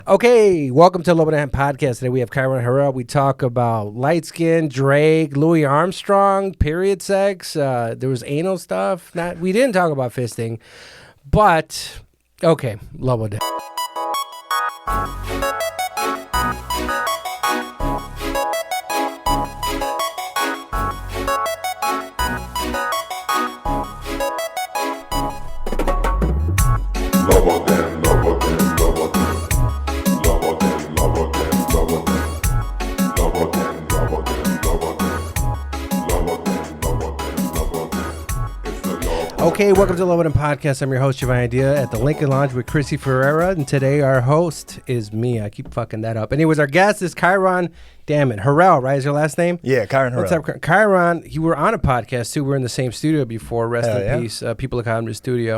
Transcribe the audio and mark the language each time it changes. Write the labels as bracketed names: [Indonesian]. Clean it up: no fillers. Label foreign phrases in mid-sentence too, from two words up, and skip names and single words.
[English] Okay, welcome to Lobo Den Podcast. Today we have Kieron and Harrell. We talk about light-skinned, Drake, Louis Armstrong, period sex. There was anal stuff. We didn't talk about fisting, but okay, Lobo Den. Lobo Den, Lobo Den, Lobo Den. Lobo Den, Lobo Den, Lobo Den. Lobo Den, Lobo Den, Lobo Den. Lobo Den, Lobo Den, Lobo Den. It's the Lobo. Okay, welcome to Lobo Den Podcast. I'm your host, Giovanni Dia, at the Lincoln Lounge with Chrissy Ferreira, and today our host is me. I keep fucking that up. Anyways, our guest is Kieron. Damn it, Harrell, right? Is your last name? Yeah, Kieron Harrell. What's up, Kieron? You were on a podcast too. We were in the same studio before. Rest in peace, People of Comedy Studio.